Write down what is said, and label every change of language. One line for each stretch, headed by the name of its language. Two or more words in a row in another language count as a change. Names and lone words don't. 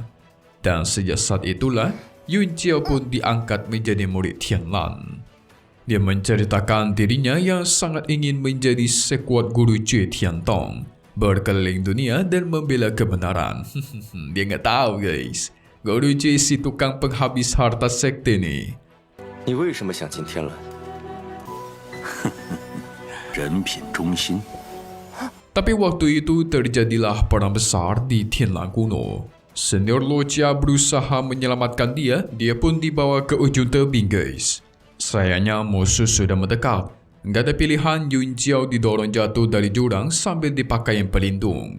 Indonesian: Dan sejak saat itulah, Yun Jiao pun diangkat menjadi murid Tianlan. Dia menceritakan dirinya yang sangat ingin menjadi sekuat guru Jue Tiantong, berkeliling dunia dan membela kebenaran. Dia nggak tahu guys, guru Jue si tukang penghabis harta sekte nih.
Chinese: 你为什么想进天蓝？人品中心。
Indonesian: Tapi waktu itu terjadilah perang besar di Tianlan kuno. Senior Lo Jia berusaha menyelamatkan dia pun dibawa ke ujung tebing guys. Sayangnya musuh sudah mendekat. Nggak ada pilihan, Yun Jiao didorong jatuh dari jurang sambil dipakaian pelindung.